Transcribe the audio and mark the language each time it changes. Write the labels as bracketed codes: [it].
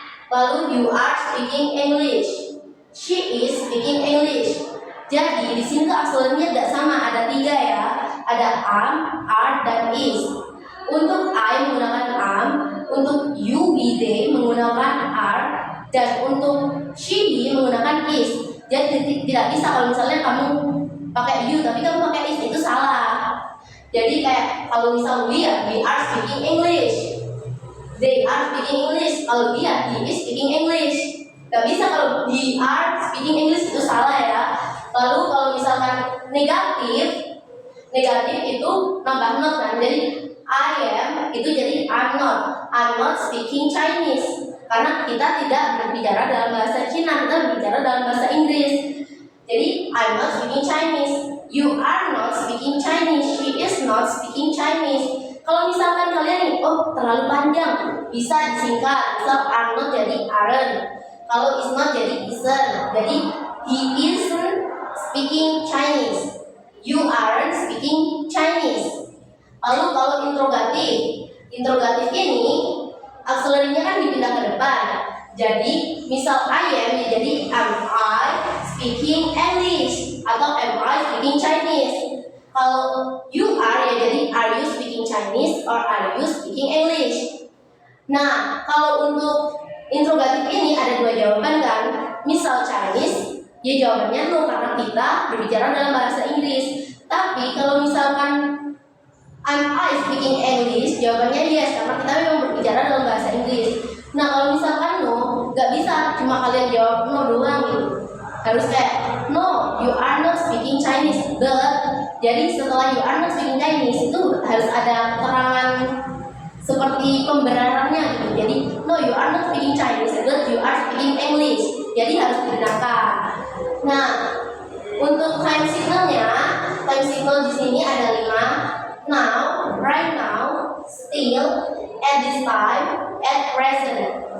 [id] Lalu [en] you are speaking English. She is speaking English. [id] Jadi di sini tuh auxiliary-nya tidak sama, ada 3 ya. Ada am, are, dan is. Untuk I menggunakan am, untuk you, we, they menggunakan are, dan untuk she, he menggunakan is. Jadi tidak bisa kalau misalnya kamu pakai you tapi kamu pakai is, itu salah. Jadi kayak kalau misal [en] we are speaking English. They are speaking English. [id] Kalau dia, [en] he is speaking English. [id] Gak bisa kalau [en] we are speaking English, [id] itu salah ya. Lalu kalau misalkan negatif itu nambah not kan. Jadi [en] I am [id] itu jadi [en] I'm not speaking Chinese. [id] Karena kita tidak berbicara dalam bahasa Cina, kita berbicara dalam bahasa Inggris. [en] Jadi I'm not speaking Chinese. You are not speaking Chinese. She is not speaking Chinese. [id] Kalau misalkan kalian nih, terlalu panjang, bisa disingkat. Misal [en] are not [id] jadi [en] aren't. [id] Kalau [en] is not [id] jadi [en] isn't. [id] Jadi [en] he isn't speaking Chinese. You aren't speaking Chinese. [id] Lalu kalau interrogatif ini auxiliary-nya kan dipindah ke depan. Jadi misal [en] I am [id] ya jadi [en] am I speaking English [id] atau [en] am I speaking Chinese. [id] Kalau [en] you are [id] ya jadi [en] are you speaking Chinese or are you speaking English. [id] Nah, kalau untuk interrogatif ini ada 2 jawaban kan. Misal Chinese, ya jawabannya no karena kita berbicara dalam bahasa Inggris. Tapi kalau misalkan [en] am I speaking English, [id] jawabannya [en] yes [id] karena kita memang berbicara dalam bahasa Inggris. Nah, kalau misalkan no, gak bisa cuma kalian jawab no doang gitu. Harus kayak [en] no, you are not speaking Chinese. [id] Jadi setelah [en] you are not speaking Chinese [id] itu harus ada keterangan seperti pembenarannya gitu. Jadi [en] no, you are not speaking Chinese, but you are speaking English. [id] Jadi harus dibenarkan. Nah, untuk time signalnya, time signal di sini ada 5. [en] Now, right now, still, at this time, at present.